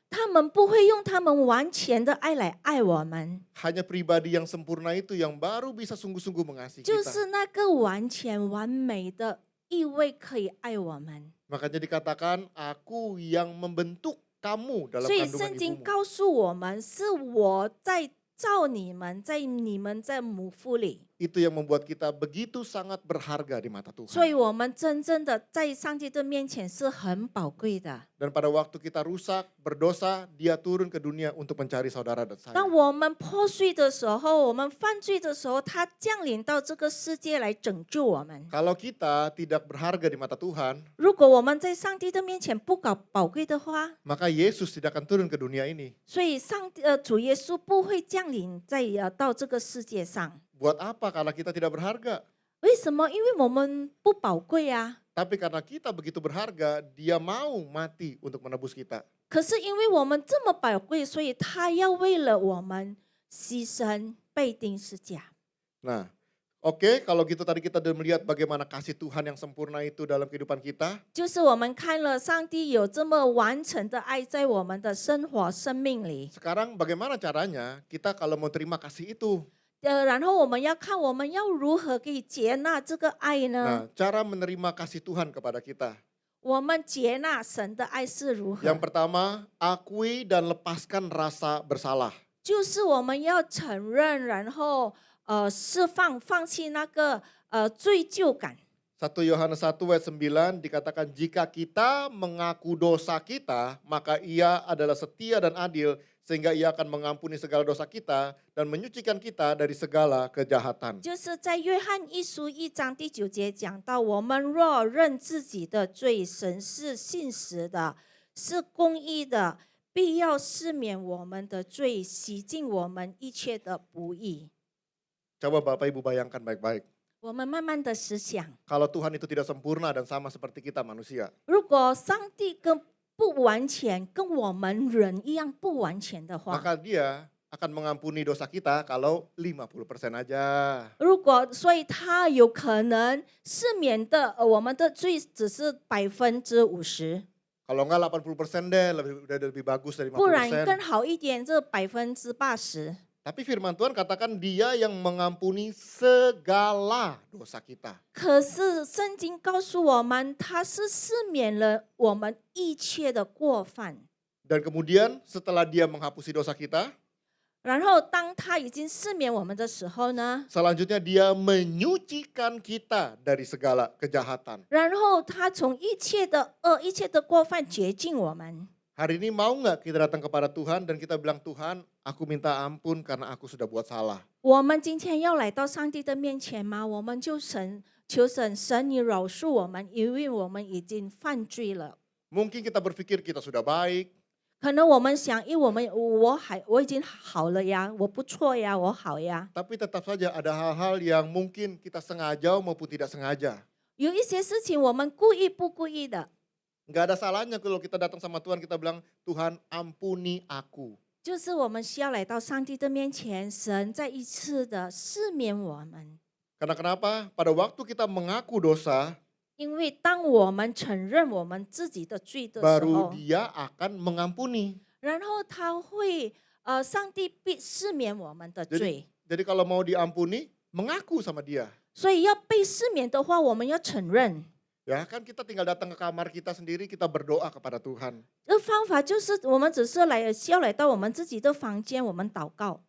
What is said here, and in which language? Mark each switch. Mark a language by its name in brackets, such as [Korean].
[Chinese] 他们不会用他们完全的爱来爱我们， [Indonesian] Hanya pribadi yang sempurna itu yang baru bisa sungguh-sungguh mengasihi [Chinese] 就 [Indonesian] kita. [Chinese] 是那个完全完美的一位可以爱我们。 [Indonesian] Makanya dikatakan, aku yang membentuk kamu dalam [Chinese] 所以 [Indonesian] kandungan [Chinese] 圣经 [Indonesian] ibumu. [Chinese] 告诉我们，是我在造你们，在你们在母腹里。 [Indonesian] Itu yang membuat kita begitu sangat berharga di mata [Chinese] 所以 [Indonesian] Tuhan. [Chinese] 我们真正的在上帝的面前是很宝贵的。 [Indonesian] Dan pada waktu kita rusak, berdosa, dia turun ke dunia untuk mencari saudara dan saya. [Chinese] 当我们破碎的时候，我们犯罪的时候，他降临到这个世界来拯救我们。 [Indonesian] Kalau kita tidak berharga di mata Tuhan, [Chinese] 如果我们在上帝的面前不搞宝贵的话， [Indonesian] maka Yesus tidak akan turun ke dunia ini. [Chinese] 所以主耶稣不会降临到这个世界上。 [Indonesian] Buat apa kalau kita tidak berharga? [Chinese] 为什么？因为我们不宝贵啊。 [Indonesian] Tapi karena kita begitu berharga, dia mau mati untuk menebus kita. [Chinese] 可是因为我们这么宝贵，所以他要为了我们牺牲被钉十架。 [Indonesian] Nah, oke, kalau gitu tadi kita sudah melihat bagaimana kasih Tuhan yang sempurna itu dalam kehidupan kita. [Chinese] 就是我们看了上帝有这么完成的爱在我们的生活生命里， [Indonesian] Sekarang bagaimana caranya kita kalau mau terima kasih itu? [Chinese] 然后我们要看我们要如何可以接纳这个爱呢？ [Indonesian] Nah, cara menerima kasih Tuhan kepada kita. [Chinese] 我们接纳神的爱是如何？ [Indonesian] Yang pertama, akui dan lepaskan rasa bersalah. [Chinese] 就是我们要承认，然后放弃那个罪疚感。 [Indonesian] 1 Yohanes 1 ayat 9 dikatakan jika kita mengaku dosa kita, maka ia adalah setia dan adil sehingga ia akan mengampuni segala dosa kita dan menyucikan kita dari segala kejahatan. [Chinese] 就是在约翰一书1章第9节讲到，我们若认自己的罪，神是信实的，是公义的，必要赦免我们的罪，洗净我们一切的不义。 [Indonesian] Coba Bapak Ibu bayangkan baik-baik. [Chinese] 我们慢慢的思想， [Indonesian] Kalau Tuhan itu tidak sempurna dan sama seperti kita manusia, [Chinese] 如果上帝不完全，跟我们人一样不完全的话， [Indonesian] maka dia akan mengampuni dosa kita kalau 50% aja. [Chinese] 所以他有可能赦免的我们的罪只是50%， [Indonesian] Kalau enggak 80% deh, lebih bagus dari [Chinese] 不然更 [Indonesian] 50%. [Chinese] 好一点，这80%。 [Indonesian] Tapi firman Tuhan katakan dia yang mengampuni segala dosa kita. [Chinese] 可是圣经告诉我们，他是赦免了我们一切的过犯。 [Indonesian] Dan kemudian setelah dia menghapusi dosa kita, [Chinese] 然后当他已经赦免我们的时候呢， [Indonesian] selanjutnya dia menyucikan kita dari segala kejahatan. [Chinese] 然后他从一切的恶、一切的过犯洁净我们。 [Indonesian] Hari ini mau nggak kita datang kepada Tuhan dan kita bilang, Tuhan aku minta ampun karena aku sudah buat salah. [Chinese] 我们今天要来到上帝的面前吗？我们就求神你饶恕我们，因为我们已经犯罪了。 [Indonesian] Mungkin kita berpikir kita sudah baik, [Chinese] 可能我们想，因为我已经好了呀，我不错呀，我好呀。 [Indonesian] tapi tetap saja ada hal-hal yang mungkin kita sengaja maupun tidak sengaja. [Chinese] 有一些事情我们故意不故意的， [Indonesian] Nggak ada salahnya kalau kita datang sama Tuhan, kita bilang, Tuhan ampuni aku. [Chinese] 就是我们需要来到上帝的面前，神再一次的赦免我们。 [Indonesian] Karena kenapa? Pada waktu kita mengaku dosa, [Chinese] 因为当我们承认我们自己的罪的时 [Indonesian] baru dia akan mengampuni. [Chinese] 然后他会上帝必赦免我们的罪。 [Indonesian] Jadi kalau mau diampuni, mengaku sama dia. [Chinese] 所以要被赦免的话，我们要承认。 [Indonesian] Ya kan kita tinggal datang ke kamar kita sendiri, kita berdoa kepada Tuhan. [Chinese] 这方法就是我们只是需要来到我们自己的房间，我们祷告。